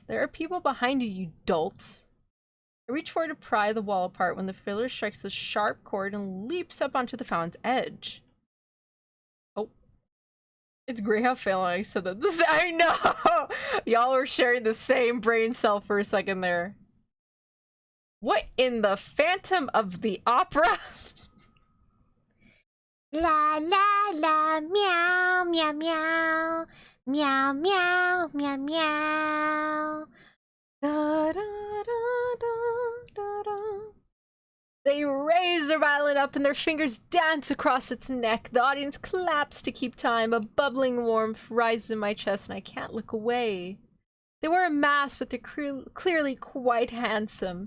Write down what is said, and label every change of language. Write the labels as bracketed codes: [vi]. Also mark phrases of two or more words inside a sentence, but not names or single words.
[en] There are people behind you, you dolts. I reach forward to pry the wall apart when the fiddler strikes the sharp chord and leaps up onto the fountain's edge. Oh. It's great how failing I said that. I know! Y'all were sharing the same brain cell for a second there. What in the Phantom of the Opera? La la la, meow meow meow, meow meow meow meow. Da, da, da, da, da, da. They raise their violin up and their fingers dance across its neck. The audience claps to keep time. A bubbling warmth rises in my chest and I can't look away. They wear a mask, but they're clearly quite handsome.